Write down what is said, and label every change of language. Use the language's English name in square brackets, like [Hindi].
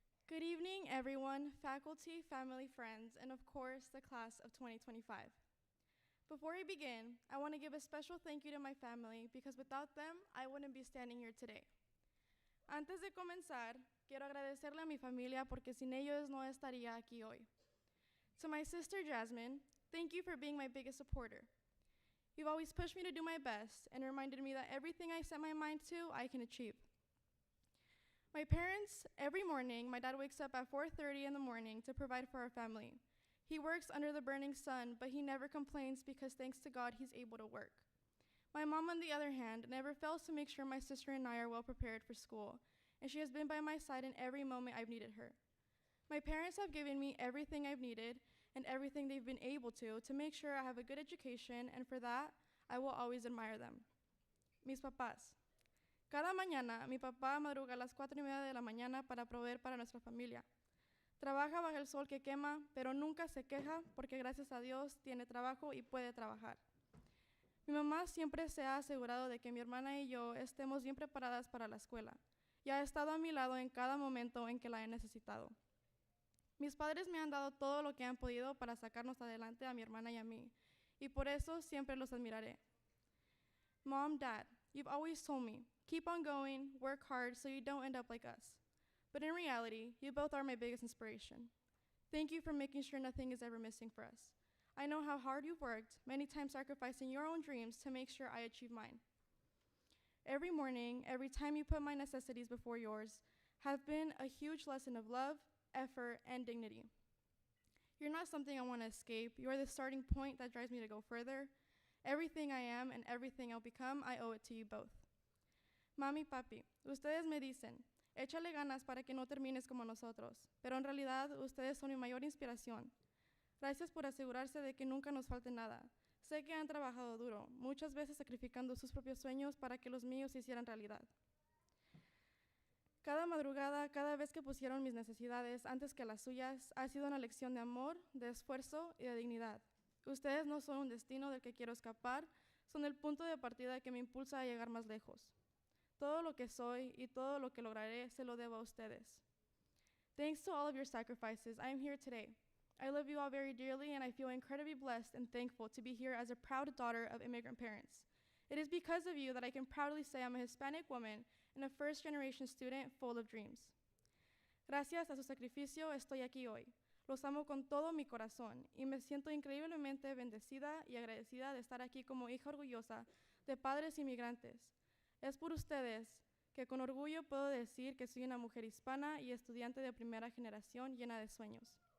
[English] Good evening, everyone, faculty, family, friends, and of course, the class of 2025. Before I begin, I want to give a special thank you to my family because without them, I wouldn't be standing here today. [Spanish] Antes de comenzar, quiero agradecerle a mi familia porque sin ellos no estaría aquí hoy. [English] To my sister Jasmine, thank you for being my biggest supporter. You've always pushed me to do my best and reminded me that everything I set my mind to, I can achieve. My parents, every morning, my dad wakes up at 4:30 in the morning to provide for our family. He works under the burning sun, but he never complains because thanks to God, he's able to work. My mom, on the other hand, never fails to make sure my sister and I are well prepared for school, and she has been by my side in every moment I've needed her. My parents have given me everything I've needed and everything they've been able to make sure I have a good education, and for that, I will always admire them. [Spanish] Mis papás. Cada mañana, mi papá madruga a las 4:30 de la mañana para proveer para nuestra familia. Trabaja bajo el sol que quema, pero nunca se queja porque gracias a Dios tiene trabajo y puede trabajar. Mi mamá siempre se ha asegurado de que mi hermana y yo estemos bien preparadas para la escuela y ha estado a mi lado en cada momento en que la he necesitado. Mis padres me han dado todo lo que han podido para sacarnos adelante a mi hermana y a mí, y por eso siempre los admiraré. [English] Mom, Dad, you've always told me, keep on going, work hard so you don't end up like us. But in reality, you both are my biggest inspiration. Thank you for making sure nothing is ever missing for us. I know how hard you've worked, many times sacrificing your own dreams to make sure I achieve mine. Every morning, every time you put my necessities before yours, have been a huge lesson of love, effort, and dignity. You're not something I want to escape. You're the starting point that drives me to go further. Everything I am and everything I'll become, I owe it to you both. [Spanish] Mami, papi, ustedes me dicen, échale ganas para que no termines como nosotros, pero en realidad ustedes son mi mayor inspiración. Gracias por asegurarse de que nunca nos falte nada. Sé que han trabajado duro, muchas veces sacrificando sus propios sueños para que los míos se hicieran realidad. Cada madrugada, cada vez que pusieron mis necesidades antes que las suyas, ha sido una lección de amor, de esfuerzo y de dignidad. Ustedes no son un destino del que quiero escapar, son el punto de partida que me impulsa a llegar más lejos. Todo lo que soy y todo lo que lograré se lo debo a ustedes. [English] Thanks to all of your sacrifices, I am here today. I love you all very dearly, and I feel incredibly blessed and thankful to be here as a proud daughter of immigrant parents. It is because of you that I can proudly say I'm a Hispanic woman and a first-generation student full of dreams. [Spanish] Gracias a su sacrificio estoy aquí hoy. Los amo con todo mi corazón y me siento increíblemente bendecida y agradecida de estar aquí como hija orgullosa de padres inmigrantes. Es por ustedes que con orgullo puedo decir que soy una mujer hispana y estudiante de primera generación llena de sueños.